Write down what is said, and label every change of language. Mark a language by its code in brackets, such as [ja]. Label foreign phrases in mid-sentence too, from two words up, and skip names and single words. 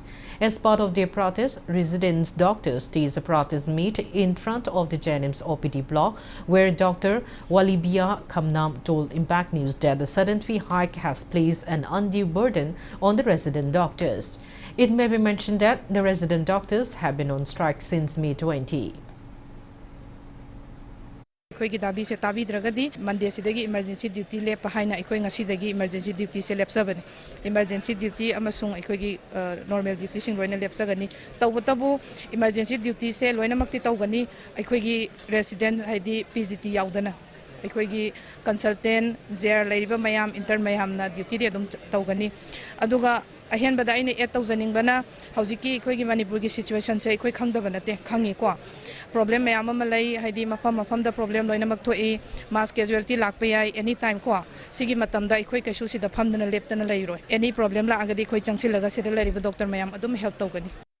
[en] As part of their protest, resident doctors staged a protest meet in front of the JNIMS OPD block, where Dr. Walibia Khamnam told Impact News that the sudden fee hike has placed an undue burden on the resident doctors. It may be mentioned that the resident doctors have been on strike since May 20. [mni] ꯑꯩꯈꯣꯏꯒꯤ ꯗꯥꯕꯤꯁꯦ ꯇꯥꯕꯤꯗ꯭ꯔꯒꯗꯤ ꯃꯟꯗꯦꯁꯤꯗꯒꯤ [en] emergency duty [mni] ꯂꯦꯞꯄ ꯍꯥꯏꯅ ꯑꯩꯈꯣꯏ ꯉꯁꯤꯗꯒꯤ [en] emergency duty [mni] ꯂꯦꯞꯆꯕꯅꯤ [en] emergency duty [mni] ꯑꯃꯁꯨꯡ ꯑꯩꯈꯣꯏꯒꯤ [en] normal duties [mni] ꯂꯣꯏꯅ ꯂꯦꯞꯆꯒꯅꯤ ꯇꯧꯕꯇꯕꯨ [en] emergency duty [mni] ꯂꯣꯏꯅꯃꯛꯇꯤ ꯇꯧꯒꯅꯤ ꯑꯩꯈꯣꯏꯒꯤ ꯔꯦꯁꯤꯗꯦꯟꯠ ꯍꯥꯏꯗꯤ PGT ꯌꯥꯎꯗꯅ ꯑꯩꯈꯣꯏꯒꯤ ꯀꯟꯁꯜꯇꯦꯟꯠ ꯖꯦꯌꯔ ꯂꯩꯔꯤꯕ ꯃꯌꯥꯝ ꯏꯟꯇꯔꯟ ꯃꯌꯥꯝꯅ ꯗ꯭ꯌꯨꯇꯤꯗꯤ ꯑꯗꯨꯝ ꯇꯧꯒꯅꯤ ꯑꯗꯨꯒ ꯑꯍꯦꯟꯕꯗ ꯑꯩꯅ ꯑꯦꯗ ꯇꯧꯖꯅꯤꯡꯕꯅ ꯍꯧꯖꯤꯛꯀꯤ ꯑꯩꯈꯣꯏꯒꯤ ꯃꯅꯤꯄꯨꯔꯒꯤ ꯁꯤꯆꯨꯋꯦꯁꯟꯁꯦ ꯑꯩꯈꯣꯏ ꯈꯪꯗꯕ ꯅꯠꯇꯦ ꯈꯪꯉꯤꯀꯣ ꯄ꯭ꯔꯣꯕ꯭ꯂꯦꯝ ꯃꯌꯥꯝ ꯑꯃ ꯂꯩ ꯍꯥꯏꯗꯤ ꯃꯐꯝꯗ ꯄ꯭ꯔꯣꯕ꯭ꯂꯦꯝ ꯂꯣꯏꯅꯃꯛ ꯊꯣꯛꯏ [en] mass casualty [mni] ꯂꯥꯛꯄ ꯌꯥꯏ [en] any time [mni] ꯀꯣ ꯁꯤꯒꯤ ꯃꯇꯝꯗ ꯑꯩꯈꯣꯏ ꯀꯩꯁꯨ ꯁꯤꯗ ꯐꯝꯗꯅ ꯂꯦꯞꯇꯅ ꯂꯩꯔꯣꯏ [en] any problem [mni] ꯂꯥꯛꯑꯒꯗꯤ ꯑꯩꯈꯣꯏ ꯆꯪꯁꯤꯜꯂꯒ ꯁꯤꯗ ꯂꯩꯔꯤꯕ ꯗꯣꯛꯇꯔ ꯃꯌꯥꯝ ꯑꯗꯨꯝ ꯍꯦꯜꯞ ꯇꯧꯒꯅꯤ